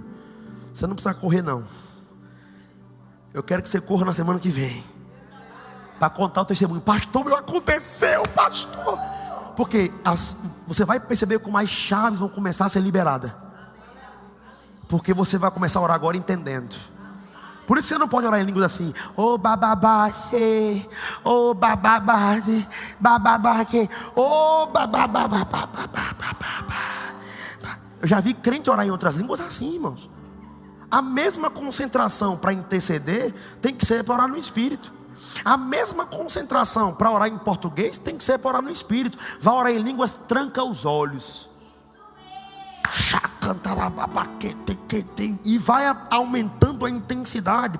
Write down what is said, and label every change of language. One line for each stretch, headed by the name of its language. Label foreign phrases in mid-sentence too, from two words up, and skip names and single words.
Portuguese: Você não precisa correr não. Eu quero que você corra na semana que vem, para contar o testemunho. Pastor, meu, aconteceu, pastor. Porque você vai perceber como as chaves vão começar a ser liberadas. Porque você vai começar a orar agora entendendo. Por isso você não pode orar em línguas assim. Oh bababase, oh bababase, bababake, oh bababababababababa. Eu já vi crente orar em outras línguas assim, irmãos. A mesma concentração para interceder tem que ser para orar no Espírito. A mesma concentração para orar em português tem que ser para orar no Espírito. Vai orar em línguas, tranca os olhos. E vai aumentando a intensidade.